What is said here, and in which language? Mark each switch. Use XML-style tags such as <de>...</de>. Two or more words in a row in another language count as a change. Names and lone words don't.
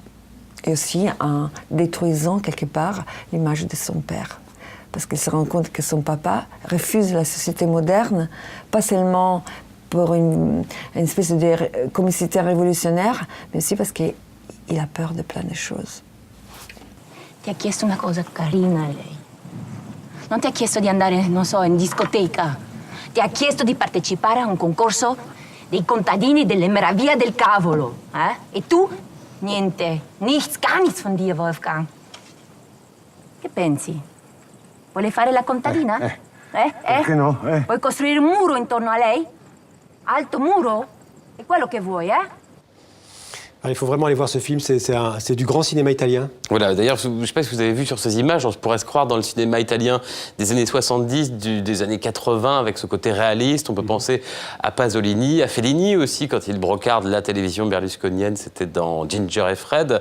<fr>Et aussi en détruisant quelque part l'image de son père. Parce qu'elle se rend compte que son papa refuse la société moderne, pas seulement pour une espèce de comicité révolutionnaire, mais aussi parce qu'il a peur de plein de choses.</fr> <it>Ti ha chiesto una cosa carina lei. Non ti ha chiesto di andare, non so, in discoteca. Ti ha chiesto di partecipare a un concorso dei contadini delle meraviglie del cavolo. E tu? Niente.</it> <de>Nichts, gar nichts von dir, Wolfgang.</de> <it>Che pensi? Vuole fare la contadina? Perché no? Vuoi costruire un muro intorno a lei? Alto muro? È quello che vuoi,</it> <fr>Alors, il faut vraiment aller voir ce film, c'est du grand cinéma italien. Voilà, d'ailleurs, je ne sais pas si vous avez vu sur ces images, on pourrait se croire dans le cinéma italien des années 70, des années 80, avec ce côté réaliste. On peut penser à Pasolini, à Fellini aussi, quand il brocarde la télévision berlusconienne, c'était dans Ginger et Fred.</fr>